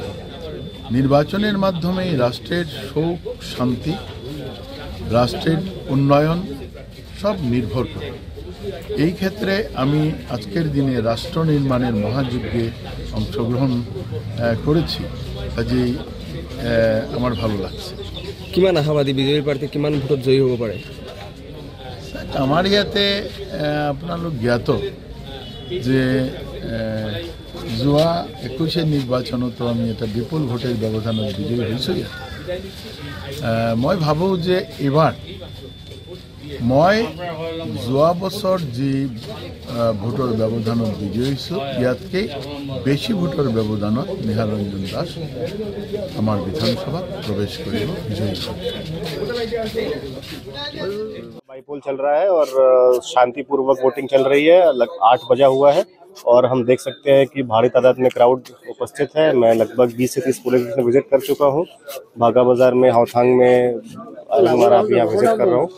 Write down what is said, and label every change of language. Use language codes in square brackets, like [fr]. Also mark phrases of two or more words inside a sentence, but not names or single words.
[bn] নির্বাচনের মাধ্যমে রাষ্ট্রের সুখ শান্তি, রাষ্ট্রের উন্নয়ন সব নির্ভর করে। এই ক্ষেত্রে আমি আজকের দিনে রাষ্ট্র নির্মাণের মহাযজ্ঞে অংশগ্রহণ করেছি, কাজেই আমার ভালো লাগছে। [as] কিমান আশাবাদী বিজেপি প্রার্থী কিমান ভোটত জয়ী হ'ব পাৰে? আমার ইয়াতে আপোনালোক জ্ঞাত যে যোৱা 21 নিৰ্বাচনতো আমি এটা বিপুল ভোটের ব্যৱধানত বিজয়ী হৈছোঁ। ইয়াত মই ভাবোঁ যে এবাৰ মই যোৱা বছৰ যি ভোটৰ ব্যৱধানত বিজয়ী হৈছোঁ, ইয়াতকৈ বেছি ভোটৰ ব্যৱধানত নিহাৰঞ্জন দাস আমাৰ বিধানসভাত প্ৰৱেশ কৰিব, বিজয়ী হ'ব। [hi] बाईपोल चल रहा है और शांतिपूर्वक वोटिंग चल रही है। 8 बजा हुआ है और हम देख सकते हैं कि भारी तादाद में क्राउड उपस्थित है। मैं लगभग 20 से 30 [en] polling station visit [hi] कर चुका हूं। भागा बाजार में, हाउथांग में आज हमारा अभी यहाँ विजिट कर रहा हूँ।